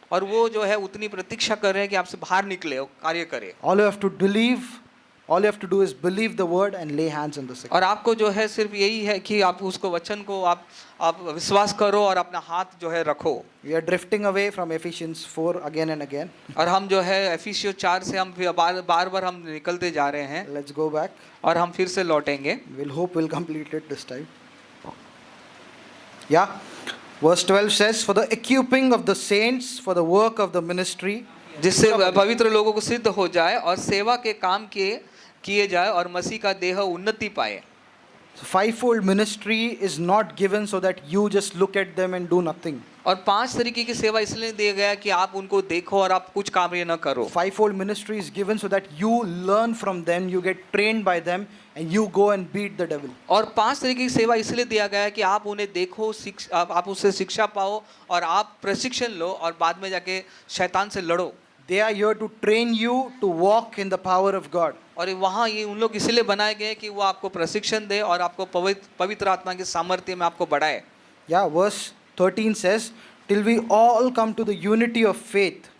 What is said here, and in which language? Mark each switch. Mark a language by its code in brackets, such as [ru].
[hi] और वो जो है उतनी प्रतीक्षा कर रहे हैं कि आपसे बाहर निकले और कार्य करे। [en] All you have to believe, all you have to do is believe the word and lay hands on the sick. [hi] और आपको जो है सिर्फ यही है कि आप उसको वचन को आप विश्वास करो और अपना हाथ जो है रखो। [en] We are drifting away from Ephesians 4 again and again. [hi] और हम जो है एफिसियों 4 से हम बार हम निकलते जा रहे हैं [en] Let's go back. [hi] और हम फिर से लौटेंगे। [en] We'll hope we'll complete it this time. Yeah. Verse 12 says, for the equipping of the saints for the work of the ministry. [hi] जिससे पवित्र लोगों को सिद्ध हो जाए और सेवा के काम किए जाए और मसीह का देह उन्नति पाए। [en] So fivefold ministry is not given so that you just look at them and do nothing. [hi] और 5 तरीके की सेवा इसलिए दिया गया कि आप उनको देखो और आप कुछ कार्य न करो। [en] Fivefold ministry is given so that you learn from them, you get trained by them, and you go and beat the devil. [hi] और 5 तरीके की सेवा इसलिए दिया गया है कि आप उन्हें देखो, आप उससे शिक्षा पाओ और आप प्रशिक्षण लो और बाद में जाके शैतान से लड़ो। [en] They are here to train you to walk in the power of God. [hi] और वहाँ ये उन लोग इसलिए बनाए गए कि वो आपको प्रशिक्षण दे और आपको पवित्र आत्मा के सामर्थ्य में आपको बढ़ाए। [en] Yeah, verse 13 says, till we all come to the unity of faith.